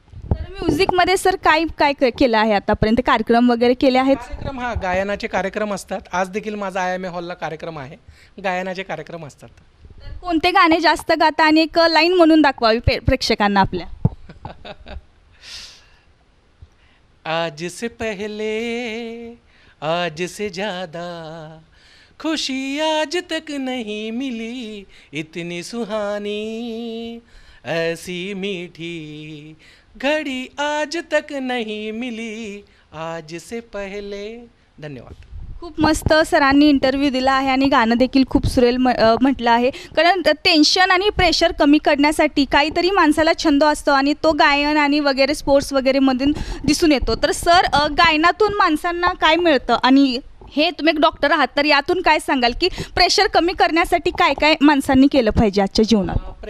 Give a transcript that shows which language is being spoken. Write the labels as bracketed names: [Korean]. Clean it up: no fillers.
[Marathi] तर म्युझिकमध्ये सर काय काय केलं आहे आतापर्यंत, कार्यक्रम वगैरे केले आहेत? कार्यक्रम, गायनाचे कार्यक्रम असतात. आज देखील माझा IMA हॉलला कार्यक्रम आहे, गायनाचे कार्यक्रम असतात. तर कोणते गाणे जास्त गाता आणि एक लाईन म्हणून दाखवावी प्रेक्षकांना आपल्या? [Hindi] आज से पहले, आज से ज़्यादा खुशी आज तक नहीं मिली, इतनी सुहानी ऐसी मीठी घड़ी आज तक नहीं मिली, आज से पहले. [Marathi] धन्यवाद. खूप मस्त सरांनी इंटरव्ह्यू दिला आहे आणि गाणं देखील खूप सुरेल म्हटलं आहे. कारण टेन्शन आणि प्रेशर कमी करण्यासाठी काहीतरी माणसाला छंद असतो आणि तो गायन आणि वगैरे स्पोर्ट्स वगैरेमधून दिसून येतो. तर सर, गायनातून माणसांना काय मिळतं, आणि हे तुम्ही एक डॉक्टर आहात तर यातून काय सांगाल की प्रेशर कमी करण्यासाठी काय काय माणसांनी केलं पाहिजे आजच्या जीवनात?